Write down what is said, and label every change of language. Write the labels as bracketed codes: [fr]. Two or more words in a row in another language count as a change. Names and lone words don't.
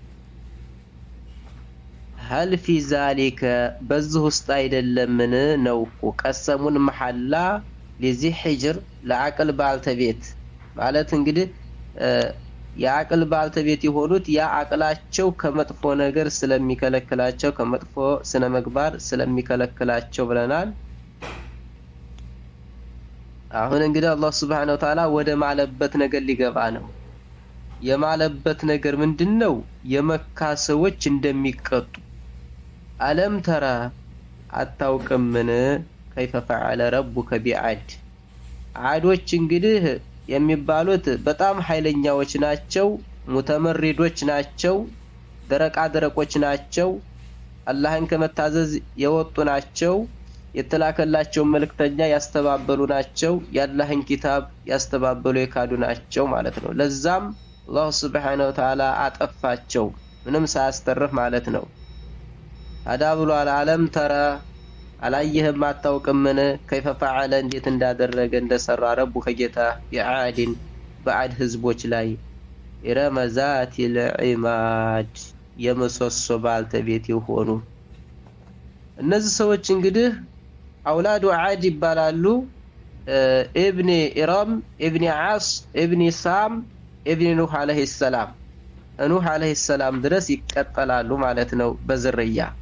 [ar] هل في ذلك [am] በዚህ ውስጥ አይደለምን ነው እኮ ቀሰሙን መሐላ ለዚህ ሂጅር ለአቅል ባልተቤት ማለት እንግዲህ የአቅል ባልተቤት የሆኑት ያ አቅላቸው ከመጥፎ ነገር ስለሚከለክላቸው ከመጥፎ ስነ ምግባር ስለሚከለክላቸው ብለናል። አሁን እንግዲህ አላህ [ar] سبحانه وتعالى [am] ወደ ማለበት ነገር ሊገባ ነው። የማለበት ነገር ምንድነው? የመካ ሰዎች እንደሚቀጡ [ar] ألم تر [am] አታውቅምን [ar] كيف فعل ربك بعاد [am] አዶች እንግዲህ የሚባሉት በጣም ኃይለኛዎች ናቸው፣ ሙተመሪዶች ናቸው፣ ደረቆች ናቸው፣ አላህን ከመታዘዝ የወጡ ናቸው፣ የተላከላቸው መልእክተኛ ያስተባበሉ ናቸው፣ የአላህን ኪታብ ያስተባበሉ የካዱ ናቸው ማለት ነው። ለዛም አላህ [ar] سبحانه وتعالى [am] አጠፋቸው ምንም ሳያስተርፍ ማለት ነው። ታዲያ ብሏል [ar] ألم تر [am] አላየህም አታውቅምን [ar] كيف فعل [am] እንዴት እንዳደረገ እንደሰራ ረቡ ከጌታ የዓድን በዓድ ህዝቦች ላይ [ar] إرم ذات العماد [am] የምሰሶ ባልተቤት የሆኑ እነዚህ ሰዎች እንግዲህ አውላዱ ዓድ ይባላሉ። ኢብኒ ኢራም፣ ኢብኒ ዓስ፣ ኢብኒ ሳም፣ ኢብኒ ኑህ [ar] عليه السلام [am] ኑህ [ar] عليه السلام [am] ድረስ ይቀጠላሉ ማለት ነው በዝርያ።